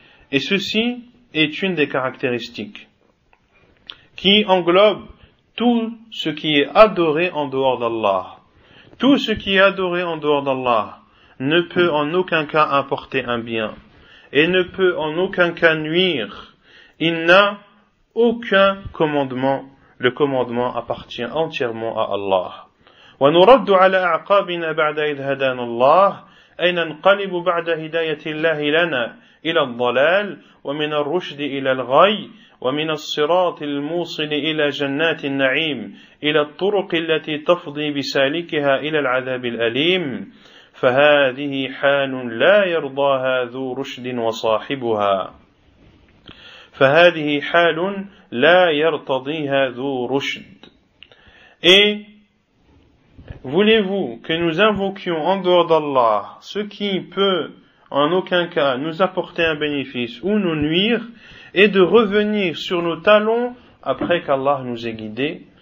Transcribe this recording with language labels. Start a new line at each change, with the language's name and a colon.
French: Et ceci est une des caractéristiques qui englobe tout ce qui est adoré en dehors d'Allah. Tout ce qui est adoré en dehors d'Allah ne peut en aucun cas apporter un bien et ne peut en aucun cas nuire. Il n'a aucun commandement. Le commandement appartient entièrement à Allah.
Arabic: وَنُرَدُّ عَلَى أَعْقَابِنَا بَعْدَ إِذْ هَدَانَا اللَّهُ أي ننقلب بعد هداية الله لنا إلى الضلال ومن الرشد إلى الغي ومن الصراط الموصل إلى جنات النعيم إلى الطرق التي تفضي بسالكها إلى العذاب الأليم فهذه حال لا يرضاها ذو رشد وصاحبها فهذه حال لا يرتضيها ذو رشد.
French: Et voulez-vous que nous invoquions en dehors d'Allah ce qui peut en aucun cas nous apporter un bénéfice ou nous nuire et de revenir sur nos talons après qu'Allah nous ait guidés?